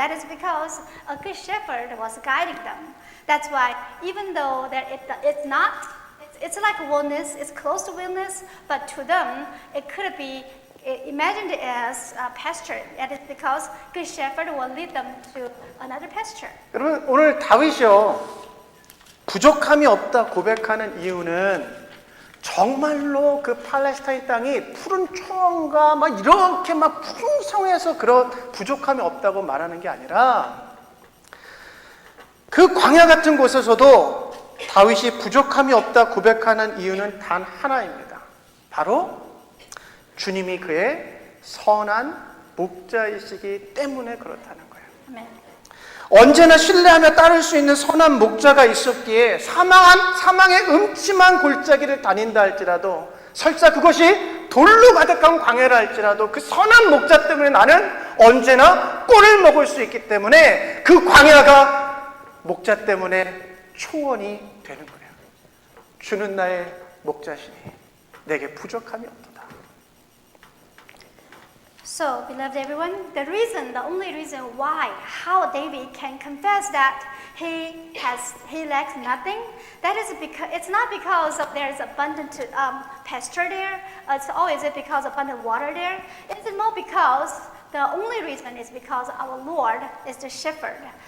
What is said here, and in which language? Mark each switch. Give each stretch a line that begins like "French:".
English: That is because a good shepherd was guiding them. That's why even though that it's like a wilderness, it's close to wilderness, but to them it could be imagined as a pasture. That is because good shepherd will lead them to another pasture.
Korean: 여러분, 오늘 다윗이요, 부족함이 없다 고백하는 이유는 정말로 그 팔레스타인 땅이 푸른 초원과 막 이렇게 막 풍성해서 그런 부족함이 없다고 말하는 게 아니라 그 광야 같은 곳에서도 다윗이 부족함이 없다 고백하는 이유는 단 하나입니다. 바로 주님이 그의 선한 목자이시기 때문에 그렇다는 거예요.
English: Amen.
Korean: 언제나 신뢰하며 따를 수 있는 선한 목자가 있었기에 사망의 음침한 골짜기를 다닌다 할지라도, 설사 그것이 돌로 가득한 광야라 할지라도 그 선한 목자 때문에 나는 언제나 꼴을 먹을 수 있기 때문에 그 광야가 목자 때문에 초원이 되는 거예요. 주는 나의 목자시니 내게 부족함이 없도다.
English: So, beloved everyone, the only reason why, how David can confess that he lacks nothing, that is because it's not because there's abundant pasture there. It's always because abundant water there. It's more because the only reason is because our Lord is the shepherd.